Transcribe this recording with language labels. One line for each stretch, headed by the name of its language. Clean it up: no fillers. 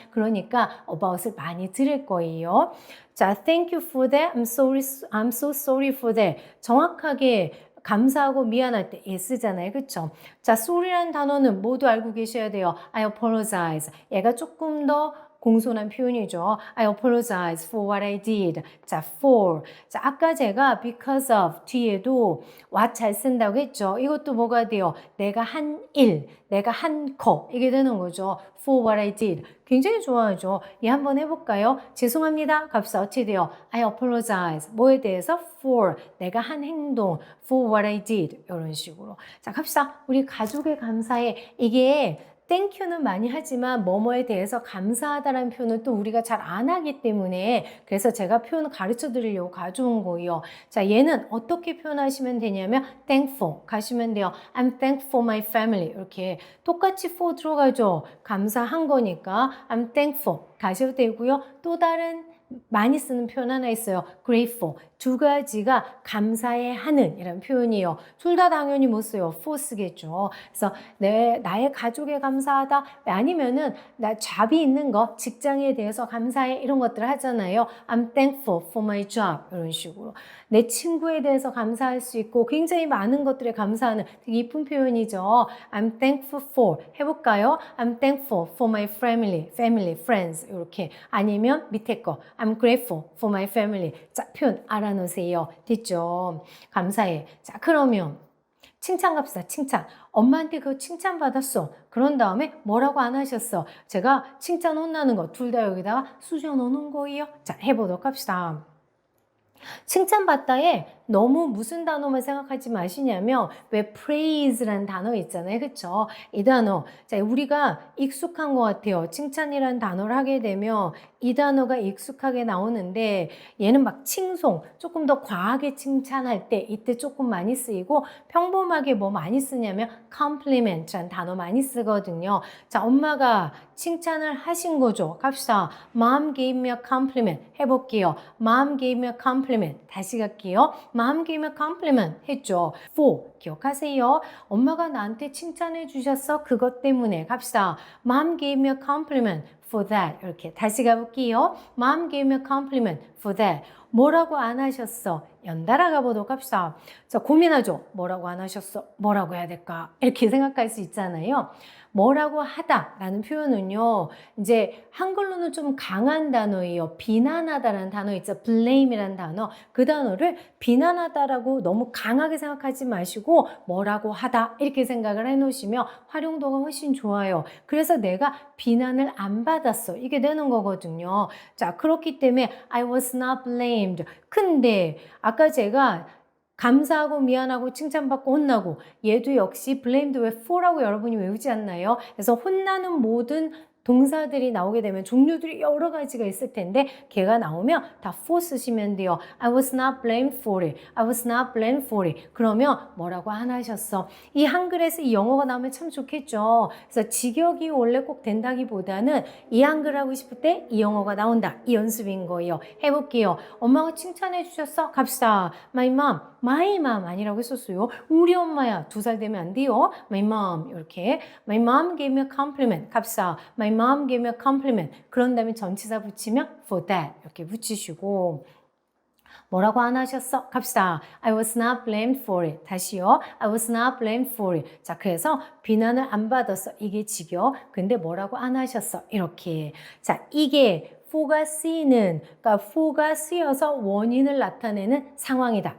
Korean: 그러니까 about을 많이 들을 거예요.
English: 자, thank you for that. I'm so sorry for that.
Korean: 정확하게 감사하고 미안할 때 쓰잖아요. 그쵸? 자, sorry라는 단어는 모두 알고 계셔야 돼요.
English: I apologize.
Korean: 얘가 조금 더 공손한 표현이죠.
English: I apologize for what I did.
Korean: 자, for. 자, 아까 제가 because of 뒤에도 what 잘 쓴다고 했죠. 이것도 뭐가 돼요? 내가 한 일, 내가 한 거. 이게 되는 거죠.
English: for what I did.
Korean: 굉장히 좋아하죠. 얘 한번 해볼까요? 죄송합니다. 값이 어떻게 돼요?
English: I apologize.
Korean: 뭐에 대해서? for. 내가 한 행동.
English: for what I did.
Korean: 이런 식으로. 자, 갑시다. 우리 가족에 감사해. 이게 땡큐는 많이 하지만 뭐뭐에 대해서 감사하다라는 표현을 또 우리가 잘 안 하기 때문에 그래서 제가 표현을 가르쳐 드리려고 가져온 거예요. 자, 얘는 어떻게 표현하시면 되냐면 thankful 가시면 돼요.
English: I'm thankful for my family
Korean: 이렇게 똑같이 for 들어가죠. 감사한 거니까
English: I'm thankful
Korean: 가셔도 되고요. 또 다른 많이 쓰는 표현 하나 있어요.
English: grateful.
Korean: 두 가지가 감사해 하는 이런 표현이에요. 둘 다 당연히 못 써요. for 쓰겠죠. 그래서 나의 가족에 감사하다. 아니면은 나 잡이 있는 거, 직장에 대해서 감사해 이런 것들 하잖아요.
English: I'm thankful for my job
Korean: 이런 식으로. 내 친구에 대해서 감사할 수 있고 굉장히 많은 것들에 감사하는 되게 이쁜 표현이죠.
English: I'm thankful for
Korean: 해볼까요?
English: I'm thankful for my family, friends
Korean: 이렇게 아니면 밑에 거
English: I'm grateful for my family.
Korean: 자, 표현 알아놓으세요. 됐죠? 감사해. 자, 그러면 칭찬 갑시다. 칭찬. 엄마한테 그 칭찬 받았어. 그런 다음에 뭐라고 안 하셨어? 제가 칭찬 혼나는 거 둘 다 여기다가 수저 넣는 거예요. 자, 해보도록 합시다. 칭찬받다에 너무 무슨 단어만 생각하지 마시냐면 왜 praise라는 단어 있잖아요. 그쵸? 이 단어. 자, 우리가 익숙한 것 같아요. 칭찬이라는 단어를 하게 되면 이 단어가 익숙하게 나오는데 얘는 막 칭송, 조금 더 과하게 칭찬할 때 이때 조금 많이 쓰이고 평범하게 뭐 많이 쓰냐면 compliment라는 단어 많이 쓰거든요. 자, 엄마가 칭찬을 하신 거죠. 갑시다.
English: Mom gave me a compliment.
Korean: 해볼게요.
English: Mom gave me a compliment.
Korean: 다시 갈게요.
English: Mom gave me a compliment
Korean: 했죠. For 기억하세요. 엄마가 나한테 칭찬해 주셨어. 그것 때문에 갑시다.
English: Mom gave me a compliment for that.
Korean: 이렇게 다시 가볼게요.
English: Mom gave me a compliment for that.
Korean: 뭐라고 안 하셨어? 연달아 가보도록 합시다. 자, 고민하죠. 뭐라고 안 하셨어? 뭐라고 해야 될까? 이렇게 생각할 수 있잖아요. 뭐라고 하다라는 표현은요. 이제 한글로는 좀 강한 단어예요. 비난하다라는 단어 있죠. blame이라는 단어. 그 단어를 비난하다라고 너무 강하게 생각하지 마시고 뭐라고 하다 이렇게 생각을 해놓으시면 활용도가 훨씬 좋아요. 그래서 내가 비난을 안 받았어. 이게 되는 거거든요. 자, 그렇기 때문에
English: I was not blamed.
Korean: 근데 아까 제가 감사하고 미안하고 칭찬받고 혼나고 얘도 역시 blamed 왜 for라고 여러분이 외우지 않나요? 그래서 혼나는 모든 동사들이 나오게 되면 종류들이 여러 가지가 있을 텐데 걔가 나오면 다 for 쓰시면 돼요.
English: I was not blamed for it. I was not blamed for it.
Korean: 그러면 뭐라고 안 하셨어. 이 한글에서 이 영어가 나오면 참 좋겠죠. 그래서 직역이 원래 꼭 된다기보다는 이 한글 하고 싶을 때 이 영어가 나온다. 이 연습인 거예요. 해볼게요. 엄마가 칭찬해 주셨어? 갑시다.
English: My mom. My mom
Korean: 아니라고 했었어요. 우리 엄마야. 2살 되면 안 돼요.
English: My mom
Korean: 이렇게.
English: My mom gave me a compliment.
Korean: 갑시다.
English: My mom gave me a compliment.
Korean: 그런 다음에 전치사 붙이면
English: for that
Korean: 이렇게 붙이시고 뭐라고 안 하셨어? 갑시다.
English: I was not blamed for it.
Korean: 다시요.
English: I was not blamed for it.
Korean: 자, 그래서 비난을 안 받았어. 이게 직역. 근데 뭐라고 안 하셨어? 이렇게. 자, 이게 for가 쓰이는, 그러니까 for가 쓰여서 원인을 나타내는 상황이다.